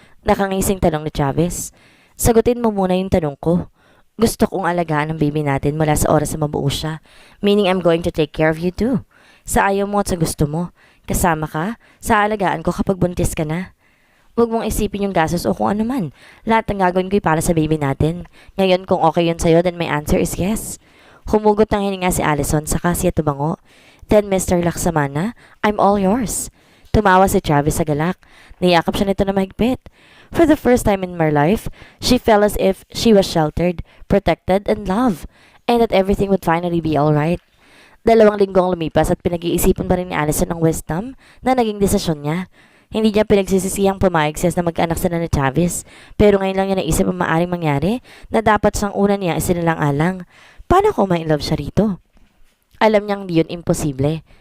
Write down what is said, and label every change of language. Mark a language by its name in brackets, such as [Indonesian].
[Filipino] Nakangising tanong ni Travis. Sagutin mo muna yung tanong ko. Gusto kong alagaan ang baby natin mula sa oras na mabuo siya, [English] meaning I'm going to take care of you too. [Filipino] Sa ayaw mo at sa gusto mo. Kasama ka, sa alagaan ko kapag buntis ka na. Huwag mong isipin yung gastos o kung ano man. Lahat ng gagawin ko'y para sa baby natin. Ngayon kung okay yun sa'yo, [English] then my answer is yes. [Filipino] Humugot ng hininga si Allison saka siya tumango. Then Mr. Laksamana, [English] I'm all yours. [Filipino] Tumawa si Travis sa galak. Niyakap siya nito na mahigpit. [English] For the first time in her life, she felt as if she was sheltered, protected, and loved, and that everything would finally be alright. [Filipino] 2 linggong lumipas at pinag-iisipan pa rin ni Allison ang wisdom na naging desisyon niya. Hindi niya pinagsisisiyang pumayag siya na mag-anak sila ni Travis, pero ngayon lang niya naisip ang maaaring mangyari na dapat siyang una niya isinilang-alang. Paano kung may love siya rito? Alam niyang di yun imposible.